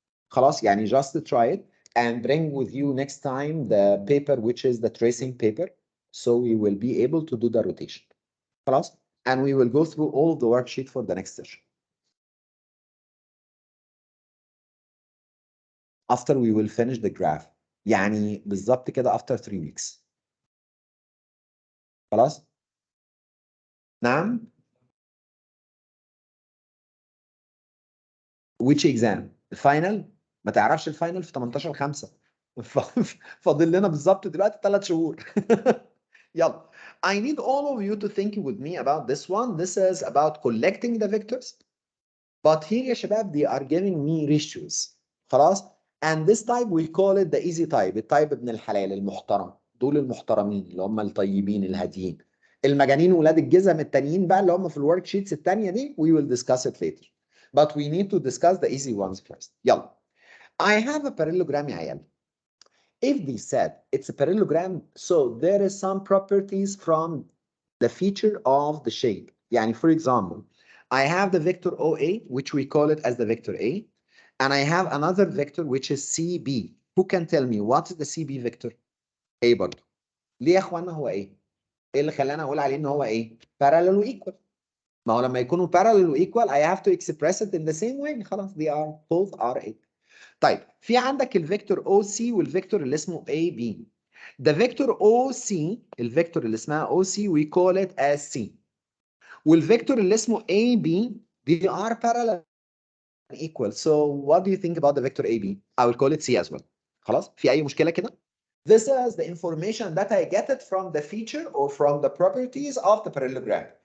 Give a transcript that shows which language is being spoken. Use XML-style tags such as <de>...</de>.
<ar>خلاص, يعني</ar> <en>just try it and bring with you next time the paper which is the tracing paper, so we will be able to do the rotation.</en> <ar>خلاص,</ar> <en>and we will go through all of the worksheet for the next session. After we will finish the graph,</en> <ar>يعني بالظبط كده</ar> <en>after 3 weeks.</en> <ar>خلاص؟ نعم؟</ar> <en>which exam؟</en> <ar>الفاينل؟ ما تعرفش الفاينل في 18/5. فاضل لنا بالظبط دلوقتي 3 شهور. يلا.</ar> <en>I need all of you to think with me about this one. This is about collecting the vectors. But here</en> <ar>يا شباب</ar> <en>they are giving me ratios.</en> <ar>خلاص؟</ar> <en>And this type we call it the easy type.</en> <ar>التايب ابن الحلال المحترم. دول المحترمين اللي هم الطيبين الهاديين. المجانين ولاد الجزم التانيين بقى اللي هم في الورك شيتس التانية دي</ar> <en>we will discuss it later. But we need to discuss the easy ones first.</en> <ar>يلا.</ar> <en>I have a parallelogram</en> <ar>يا عيال.</ar> <en>If they said it's a parallelogram, so there is some properties from the feature of the shape.</en> <ar>يعني</ar> <en>for example, I have the vector OA, which we call it as the vector A, and I have another vector which is CB. Who can tell me what is the CB vector?</en> <ar>A برضه. ليه يا اخوانا هو ايه؟ ايه اللي خلانا اقول عليه ان هو ايه؟</ar> <en>parallel و equal.</en> <ar>ما هو لما يكونوا</ar> <en>parallel و equal I have to express it in the same way.</en> <ar>خلاص</ar> <en>they are both are A.</en> <ar>طيب في عندك الفيكتور OC والفيكتور اللي اسمه AB.</ar> <en>The vector OC</en> <ar>الفيكتور اللي اسمها OC</ar> <en>we call it as C.</en> <ar>والفيكتور اللي اسمه AB</ar> <en>they are parallel and equal. So what do you think about the vector AB? I will call it C as well.</en> <ar>خلاص؟ في أي مشكلة كده؟</ar> <en>This is the information that I get it from the feature or from the properties of the parallelogram.</en>